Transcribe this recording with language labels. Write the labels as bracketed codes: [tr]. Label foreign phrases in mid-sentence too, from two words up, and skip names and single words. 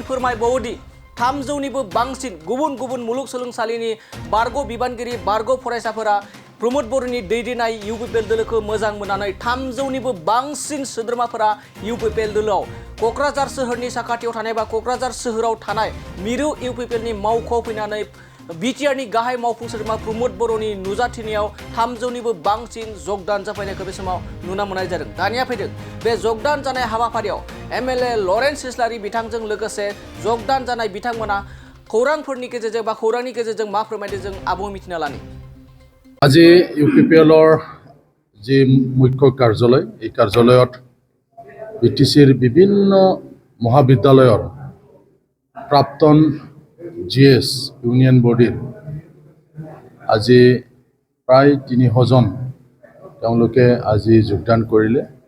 [brx] फोरमायबावोदि 300निबो बांसिन गुबुन गुबुन मुलुगसोलोंसालिनि बारग' बिबानगिरि बारग' फरायसाफोरा प्रमोद बर'नि दैदेननाय UPPL दोलोखौ मोजां मोननानै 300निबो बांसिन सोद्रोमाफोरा UPPL दोलोआव क'क्राझार सोहोरनि साखाथियाव थानाय बा क'क्राझार सोहोराव थानाय मिरु UPPLनि मावख'आव फैनानै बिटिआरनि गाहाय मावफुं सोद्रोमा प्रमोद बर'नि नुजाथिनायाव 300निबो बांसिन जगदान जाफैनायखौ बे समाव नुनो मोननाय जादों। दानिया फैदों बे जगदान जानाय हाबाफारियाव MLA लरेन्स इस्लारि बिथांजों लोगोसे जगदान जानाय बिथांमोना खौरांफोरनि गेजेरजों बा खौरांनि गेजेरजों मा फोरमायदों जों आबुं मिथिना लानि। [as] আজি UPPLৰ যি মুখ্য কাৰ্যালয় এই কাৰ্যালয়ত BTCৰ বিভিন্ন মহাবিদ্যালয়ৰ প্ৰাক্তন GS [en] union body [as] আজি প্ৰায় 300 জন তেওঁলোকে আজি যোগদান কৰিলে